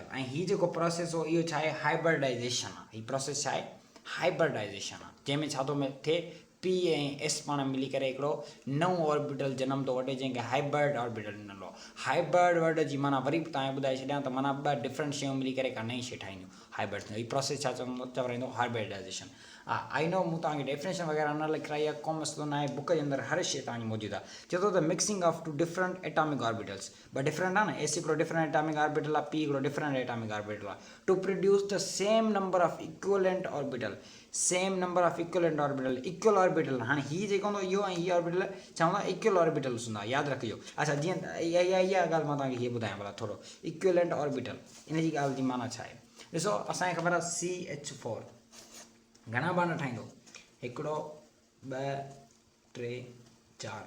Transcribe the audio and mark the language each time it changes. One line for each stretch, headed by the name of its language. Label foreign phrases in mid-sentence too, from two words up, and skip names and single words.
Sindhi: ऐं हीउ जेको प्रोसेस हो इहो छा आहे, हाइब्रिडाइज़ेशन आहे। हीउ प्रोसेस छा आहे, हाइब्रिडाइज़ेशन आहे, जंहिंमें छा थो थिए, पी ऐं एस पाण मिली करे हिकिड़ो नओं ऑर्बिटल जनम थो वठे, जंहिंखे
English: hybrid orbital
Sindhi: ॾिनल आहे।
English: hybrid word
Sindhi: जी माना वरी तव्हांखे ॿुधाए छॾियां त माना ॿ डिफरेंट शयूं मिली करे हिकु नई शइ ठाहींदियूं, हाइब्रिड। हीउ प्रोसेस छा चवराईंदो, हाइब्रिडाइज़ेशन। हा
English: I know
Sindhi: मूं तव्हांखे डेफिनेशन वग़ैरह न लिखाई आहे, को मसइलो न आहे, बुक जे अंदरि हर शइ तव्हांजी मौजूदु आहे। चए थो त
English: mixing of two different atomic orbitals,
Sindhi: ॿ डिफरेंट आहे न, एस हिकिड़ो
English: different atomic orbital
Sindhi: आहे, पी हिकिड़ो
English: different atomic orbital
Sindhi: आहे,
English: to produce the same number of equivalent orbital. equal orbital.
Sindhi: हाणे हीउ जेको हूंदो इहो ऐं हीअ ऑर्बिटल छा हूंदा,
English: equal orbitals
Sindhi: हूंदा, यादि रखिजो। अच्छा, जीअं इहा ॻाल्हि मां तव्हांखे हीअ ॿुधायां भला थोरो,
English: equivalent orbital
Sindhi: इन जी ॻाल्हि जी माना छा आहे। ॾिसो, असांखे ख़बर आहे CH4 घणा बांड ठाहींदो, हिकिड़ो, ॿ, टे, चारि।